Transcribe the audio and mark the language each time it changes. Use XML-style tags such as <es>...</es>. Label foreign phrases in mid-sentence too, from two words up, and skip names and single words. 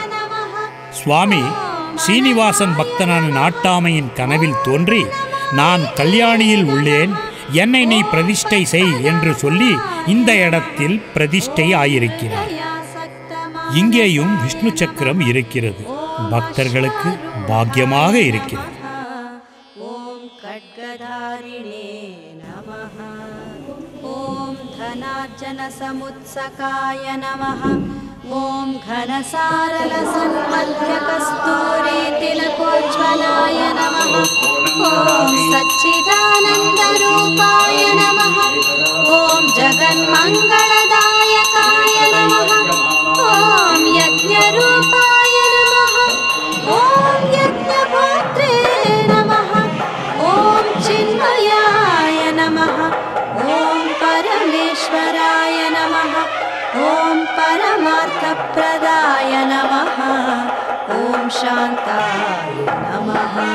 <ta>சுவாமி ஸ்ரீனிவாசன் பக்தனான நாட்டாமையின் கனவில் தோன்றி, நான் கல்யாணியில் உள்ளேன், என்னை நீ பிரதிஷ்டை செய் என்று சொல்லி இந்த இடத்தில் பிரதிஷ்டை ஆயிருக்கிறார். இங்கேயும் விஷ்ணு சக்கரம் இருக்கிறது. பக்தர்களுக்கு பாக்கியமாக இருக்கிறது.</ta> <sa>ॐ खड्गधारिणे नमः ॐ धनार्जन समुत्सकाय नमः ஓம் घनसारलसन्मध्य कस्तूरी तिलकोज्ज्वलाय नमः ओम सच्चिदानन्दरूपाय नमः ओम जगन्मङ्गलदायकाय नमः ओम यज्ञरूपाय नमः ओम यज्ञभोक्त्रे नमः ओम चिन्मयाय नमः ओम परमेश्वराय नमः ओम परमार्थप्रदाय नमः ओम शान्ताय नमः</sa>